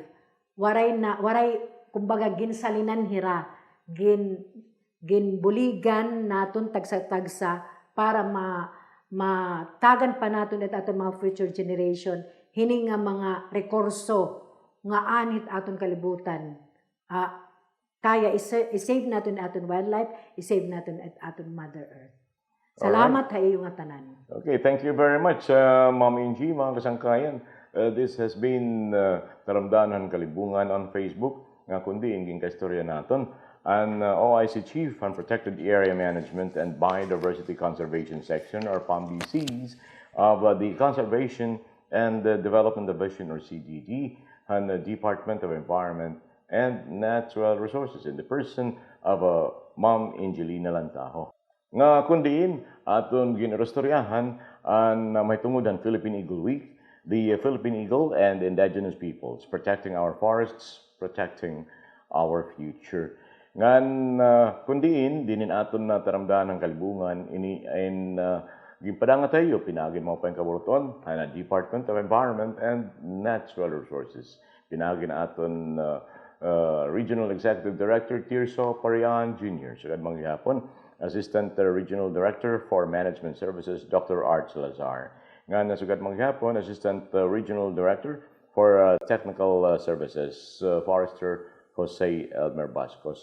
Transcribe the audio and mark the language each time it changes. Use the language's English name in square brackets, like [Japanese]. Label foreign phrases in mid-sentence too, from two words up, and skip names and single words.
[Waray] Waray kumbaga ginsalinan hira, ginbuligan naton tagsa-tagsa para matagan pa naton at aton mga future generation hini nga mga rekurso nga anit aton kalibutan. Kaya i-save natin aton wildlife, i-save natin at aton Mother Earth. Salamat sa iyong tanan. [English] Okay, thank you very much, Ma'am Angie, [Waray] mga kasangkayan. [English] This has been Taramdanan Kalibungan on Facebook, [Waray] nga kundi inging kaistorya naton. [English] And OIC Chief on Protected Area Management and Biodiversity Conservation Section, or PAMBCs, of the Conservation and Development Division, or CDD, and the Department of Environment and Natural Resources in the person of Ma'am Angelina Lantaho. [Waray] Nga kundiin aton ginrestaureahan ang may tungod ang Philippine Eagle Week, [English] the Philippine Eagle and indigenous peoples, protecting our forests, protecting our future. [Waray] Ngan kundiin dinin aton na taramdahan ng kalibungan ini ginpadanga tayo pinagin mo pa yung kaburuton na Department of Environment and Natural Resources. Pinagin aton Regional Executive Director Tirso Parian Jr. Sugad mangyapon, [English] Assistant Regional Director for Management Services Dr. Art Salazar. [Waray] Nga nasugad mangyapon, [English] Assistant Regional Director for Technical Services Forester [Waray] Jose Elmer Bascos.